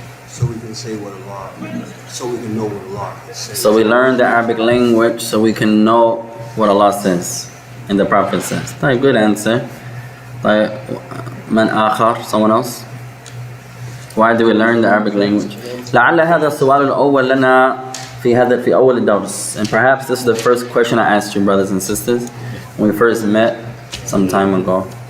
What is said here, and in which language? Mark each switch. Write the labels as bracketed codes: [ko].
[en] So we can say what Allah, so we can know what Allah says. So we learn the Arabic language so we can know what Allah says and the Prophet says. Good answer. [ar] Man akhar, [en] someone else? Why do we learn the Arabic language? [ar] لعل هذا السؤال الأول لنا في أول الدرس. [en] And perhaps this is the first question I asked you, brothers and sisters, when we first met some time ago.